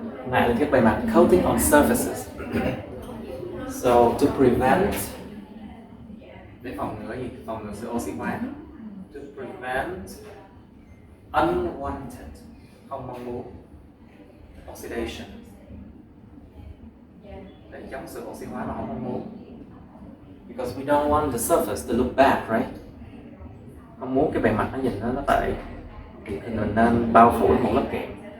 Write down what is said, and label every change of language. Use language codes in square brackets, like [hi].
[vi] Mạ lên các bề mặt. [en] Coating on surfaces. So to prevent, [vi] để phòng ngừa gì? Phòng ngừa sự oxy hóa. [en] To prevent unwanted, [vi] không mong muốn, [en] oxidation. [vi] Để chống sự oxy hóa mà không mong muốn. [en] Because we don't want the surface to look bad, right? [vi] Không muốn cái bề mặt nó nhìn nó tệ, thì mình nên bao phủ một lớp kẽm.